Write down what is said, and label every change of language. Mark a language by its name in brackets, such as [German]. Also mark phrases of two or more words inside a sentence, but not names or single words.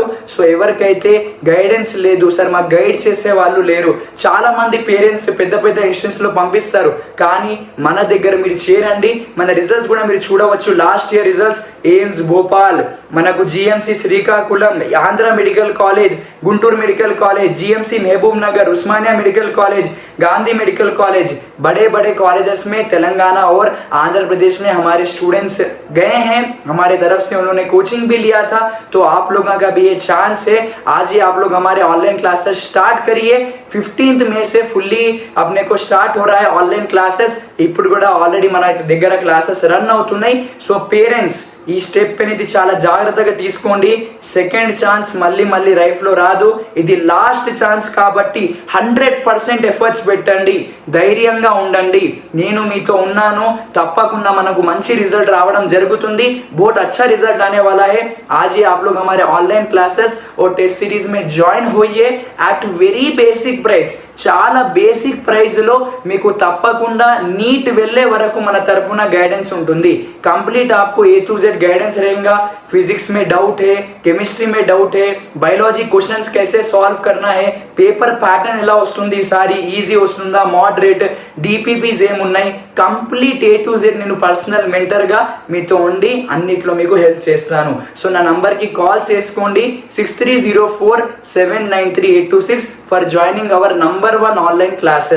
[Telugu] సో ఎవరికైతే గైడెన్స్ లేదు సార్ మాకు గైడ్ చేసే వాళ్ళు లేరు, చాలా మంది పేరెంట్స్ పెద్ద పెద్ద ఇన్స్టిట్యూషన్స్లో పంపిస్తారు, కానీ మన దగ్గర మీరు చేరండి, మన రిజల్ట్స్ కూడా మీరు చూడవచ్చు। [English] last year results [Telugu] ఎయిమ్స్ భోపాల్, మనకు GMC శ్రీకాకుళం, ఆంధ్ర మెడికల్ కాలేజ్, గుంటూరు మెడికల్ కాలేజ్, [Hindi] GMC महबूब नगर, उस्मानिया मेडिकल कॉलेज, गांधी मेडिकल कॉलेज, बड़े बड़े कॉलेजेस में तेलंगाना और आंध्र प्रदेश में हमारे स्टूडेंट्स गए हैं, हमारे तरफ से उन्होंने कोचिंग भी लिया था। तो आप लोगों का भी ये चांस है, आज ही आप लोग हमारे [English] online classes start [Hindi] करिए। 15th మే से फुल्ली अपने को स्टार्ट हो रहा है [English] online classes. [Telugu] ఇప్పుడు కూడా ఆల్రెడీ మన దగ్గర [English] classes run [Telugu] అవుతున్నాయి। సో పేరెంట్స్ ఈ స్టెప్ అనేది చాలా జాగ్రత్తగా తీసుకోండి, [English] second chance [Telugu] మళ్ళీ మళ్ళీ లైఫ్లో రాదు, ఇది [English] last chance [Telugu] కాబట్టి 100% ఎఫర్ట్స్ పెట్టండి, ధైర్యంగా ఉండండి, నేను మీతో ఉన్నాను, తప్పకుండా మనకు మంచి రిజల్ట్ రావడం జరుగుతుంది। [Hindi] बहुत अच्छा रिजल्ट आने वाला है। आज ही आप लोग हमारे [English] online classes [Hindi] और [English] test series [Hindi] में ज्वाइन होइए [English] at very basic price. [Telugu] చాలా [English] basic price-lo [Telugu] మీకు తప్పకుండా నీట్ వెళ్ళే వరకు మన తరపున గైడెన్స్ ఉంటుంది। కంప్లీట్ [Hindi] आपको A to Z गाइडेंस रहेगा। फिजिक्स में डाउट है, केमिस्ट्री में डाउट है, बायोलॉजी क्वेश्चंस कैसे सॉल्व करना है, [English] paper pattern [Telugu] ఎలా వస్తుంది, సారీ ఈజీ వస్తుందా, మోడరేట్, DPPs ఏమున్నాయి, కంప్లీట్ A to Z నేను [English] personal mentor-ga [Telugu] మీతో ఉండి అన్నిట్లో మీకు హెల్ప్ చేస్తాను। సో నా నంబర్కి కాల్ చేసుకోండి 6304793826 [English] for joining our number 1 online classes.